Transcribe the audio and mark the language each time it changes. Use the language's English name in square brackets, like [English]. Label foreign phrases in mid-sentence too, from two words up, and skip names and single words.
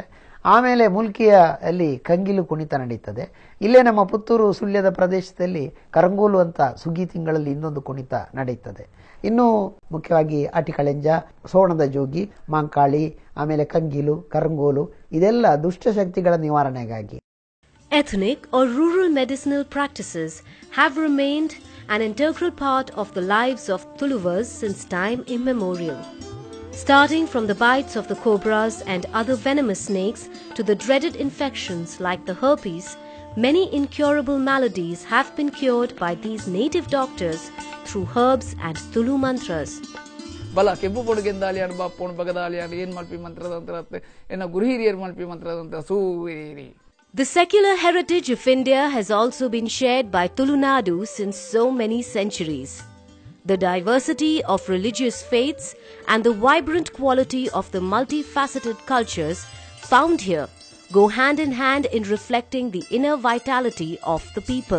[Kannada] ಆಮೇಲೆ ಮುಲ್ಕಿಯಲ್ಲಿ ಕಂಗಿಲು ಕುಣಿತ ನಡೀತದೆ. ಇಲ್ಲೇ ನಮ್ಮ ಪುತ್ತೂರು ಸುಳ್ಯದ ಪ್ರದೇಶದಲ್ಲಿ ಕರಂಗೋಲು ಅಂತ ಸುಗ್ಗಿ ತಿಂಗಳಲ್ಲಿ ಇನ್ನೊಂದು ಕುಣಿತ ನಡೀತದೆ. ಇನ್ನು ಮುಖ್ಯವಾಗಿ ಆಟಿಕಳೆಂಜ, ಸೋಣದ ಜೋಗಿ, ಮಾಂಕಾಳಿ, ಆಮೇಲೆ ಕಂಗಿಲು, ಕರಂಗೋಲು ಇದೆಲ್ಲ ದುಷ್ಟಶಕ್ತಿಗಳ ನಿವಾರಣೆಗಾಗಿ. [English] Ethnic or rural medicinal practices have remained an integral part of the lives of Tuluvars since time immemorial. Starting from the bites of the cobras and other venomous snakes to the dreaded infections like the herpes, many incurable maladies have been cured by these native doctors through herbs and Tulu mantras. [Tulu] ಬಲ ಕೆಂಪು ಪೊಡುಗೆಂದಾಲಿ ಅನು ಬಾಪೋಣ ಬಗದಾಲಿ ಅನು ಏನ್ ಮಲ್ಪಿ ಮಂತ್ರದಂತ ಎನ್ನ ಗುರು ಹಿರಿಯರು ಮಲ್ಪಿ ಮಂತ್ರದಂತ ಸೂರಿ. [English] The secular heritage of India has also been shared by Tulunadu since so many centuries. The diversity of religious faiths and the vibrant quality of the multifaceted cultures found here go hand in hand in reflecting the inner vitality of the people.